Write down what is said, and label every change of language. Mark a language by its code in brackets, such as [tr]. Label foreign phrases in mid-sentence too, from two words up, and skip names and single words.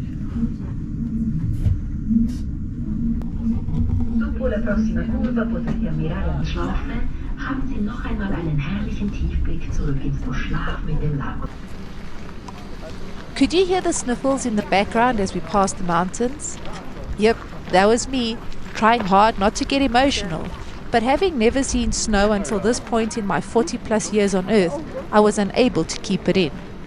[it] Dopo la prossima curva potrete ammirare un Schlauchfeld. [de] Haben Sie noch einmal einen herrlichen Tiefblick zurück ins Verschlaf mit dem Lago. [en] Could you hear the sniffles in the background as we passed the mountains? Yep, that was me, trying hard not to get emotional. But having never seen snow until this point in my 40 plus years on Earth, I was unable to keep it in.